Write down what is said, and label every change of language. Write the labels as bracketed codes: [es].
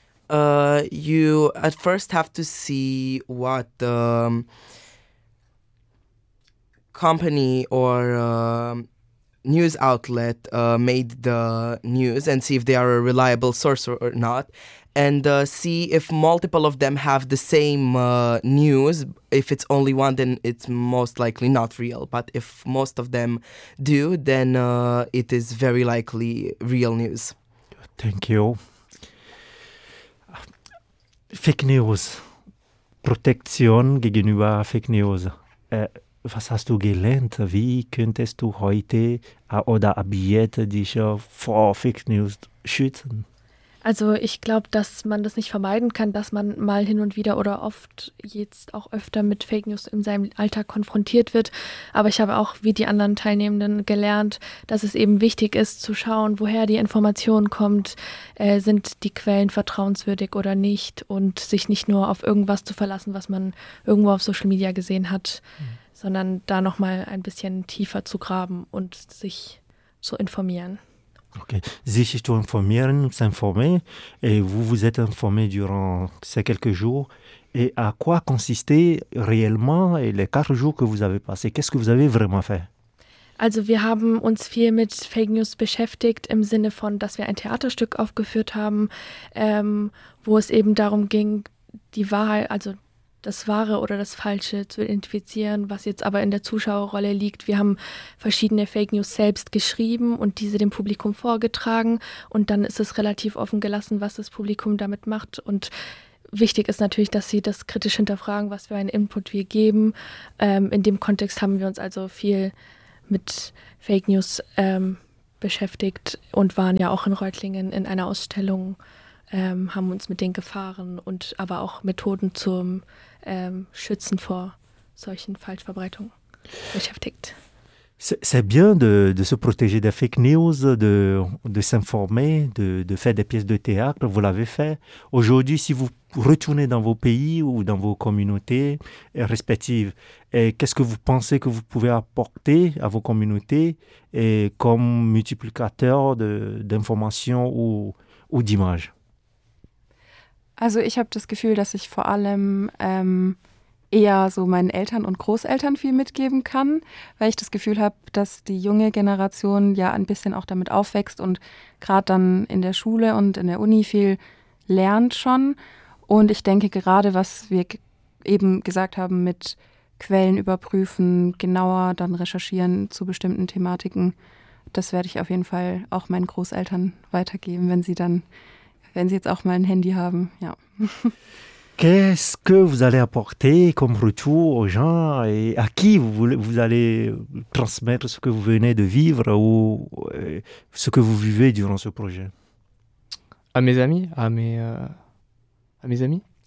[en] You at first have to see what company or news outlet made the news and see if they are a reliable source or not, and see if multiple of them have the same news. If it's only one, then it's most likely not real. But if most of them do, then it is very likely real news. Thank you. [de] Fake News, Protektion gegenüber Fake News. Was hast du gelernt? Wie könntest du heute oder ab jetzt dich vor Fake News schützen? Also ich glaube, dass man das nicht vermeiden kann, dass man mal hin und wieder oder oft jetzt auch öfter mit Fake News in seinem Alltag konfrontiert wird. Aber ich habe auch, wie die anderen Teilnehmenden, gelernt, dass es eben wichtig ist zu schauen, woher die Information kommt, sind die Quellen vertrauenswürdig oder nicht, und sich nicht nur auf irgendwas zu verlassen, was man irgendwo auf Social Media gesehen hat, sondern da nochmal ein bisschen tiefer zu graben und sich zu informieren. [fr] Okay, [de] sich zu informieren, [fr] s'informer, et vous vous êtes informé durant ces quelques jours. Et à quoi consistait réellement les quatre jours que vous avez passés? Qu'est-ce que vous avez vraiment fait? [de] Also wir haben uns viel mit Fake News beschäftigt, im Sinne von, dass wir ein Theaterstück aufgeführt haben, wo es eben darum ging, die Wahrheit, also das Wahre oder das Falsche zu identifizieren, was jetzt aber in der Zuschauerrolle liegt. Wir haben verschiedene Fake News selbst geschrieben und diese dem Publikum vorgetragen und dann ist es relativ offen gelassen, was das Publikum damit macht. Und wichtig ist natürlich, dass sie das kritisch hinterfragen, was für einen Input wir geben. In dem Kontext haben wir uns also viel mit Fake News beschäftigt und waren ja auch in Reutlingen in einer Ausstellung, haben uns mit den Gefahren und aber auch Methoden zum Schützen vor solchen Falschverbreitungen beschäftigt. [fr] C'est bien de se protéger des fake news, de s'informer, de faire des pièces de théâtre, vous l'avez fait. Aujourd'hui, si vous retournez dans vos pays ou dans vos communautés respectives, et qu'est-ce que vous pensez que vous pouvez apporter à vos communautés et comme multiplicateur d'informations ou d'images? [de] Also ich habe das Gefühl, dass ich vor allem eher so meinen Eltern und Großeltern viel mitgeben kann, weil ich das Gefühl habe, dass die junge Generation ja ein bisschen auch damit aufwächst und gerade dann in der Schule und in der Uni viel lernt schon. Und ich denke gerade, was wir eben gesagt haben mit Quellen überprüfen, genauer dann recherchieren zu bestimmten Thematiken, das werde ich auf jeden Fall auch meinen Großeltern weitergeben, wenn sie jetzt auch mal ein Handy haben, ja. [fr] Qu'est-ce que vous allez apporter comme retour aux gens et à qui vous allez transmettre ce que vous venez de vivre ou ce que vous vivez durant ce projet? À mes amis, à mes amis.